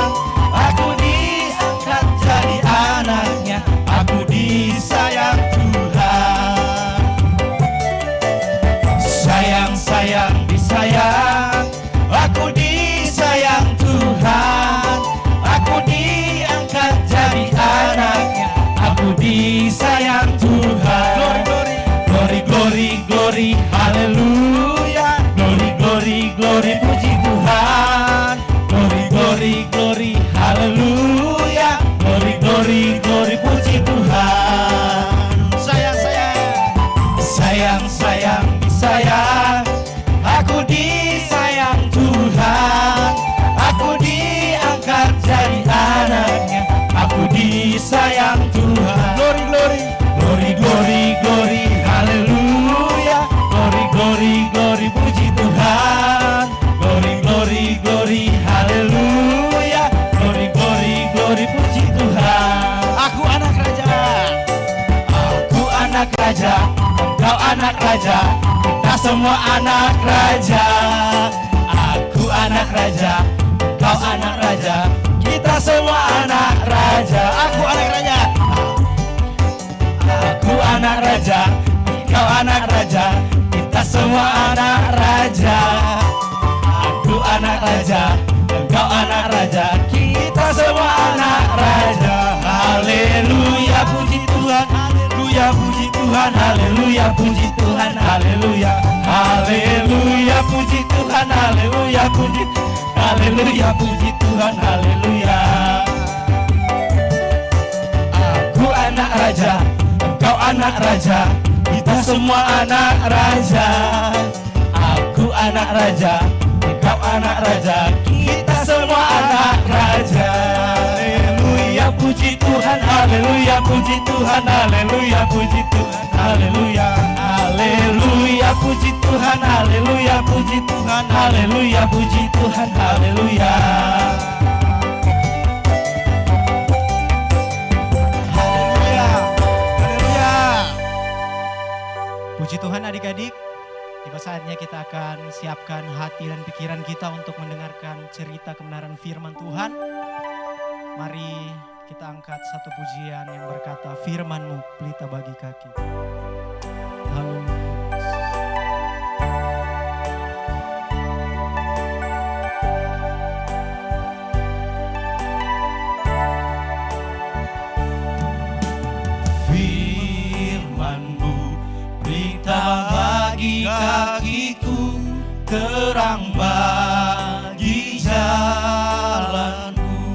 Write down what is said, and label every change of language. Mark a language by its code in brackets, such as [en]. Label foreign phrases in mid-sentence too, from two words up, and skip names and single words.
[id] Aku diangkat jadi anaknya, aku disayang Tuhan. Sayang-sayang disayang, aku disayang Tuhan. Aku diangkat jadi anaknya, aku disayang Tuhan. [en] Glory, glory, glory, haleluya. Glory, glory, glory, [id] puji Tuhan. [en] Glory, glory, glory, haleluya. Glory, glory, glory, [id] puji Tuhan. Sayang-sayang, sayang-sayang disayang, aku disayang Tuhan. Aku diangkat jadi anaknya, aku disayang Tuhan. [en] Glory, glory, glory, glory, glory, haleluya. Glory, glory, glory, [id] puji Tuhan. [en] Glory, glory, glory, haleluya. Glory, glory, glory, [id] puji Tuhan. Aku anak raja, aku anak raja, engkau anak raja, kita semua anak raja. Aku anak raja, engkau anak raja, kita semua anak raja. Aku anak raja, aku anak raja, engkau anak raja, kita semua anak raja. Aku anak raja, engkau anak raja, kita semua anak raja. Haleluya. Tuhan, haleluya, puji Tuhan, haleluya, haleluya, puji Tuhan, haleluya, puji, haleluya, puji Tuhan, haleluya. Aku anak raja, engkau anak raja, kita semua anak raja. Aku anak raja, engkau anak raja, kita semua anak raja. Haleluya, puji Tuhan, haleluya, puji Tuhan, haleluya, puji Tuhan, haleluya, haleluya, puji Tuhan, haleluya, puji Tuhan, haleluya, puji Tuhan, haleluya. Haleluya, haleluya. Puji Tuhan adik-adik, tiba saatnya kita akan siapkan hati dan pikiran kita untuk mendengarkan cerita kebenaran firman Tuhan. Mari kita angkat satu pujian yang berkata, firman-Mu pelita bagi kaki. Haleluya. Firman-Mu pelita bagi kakiku, terang bagi jalanku.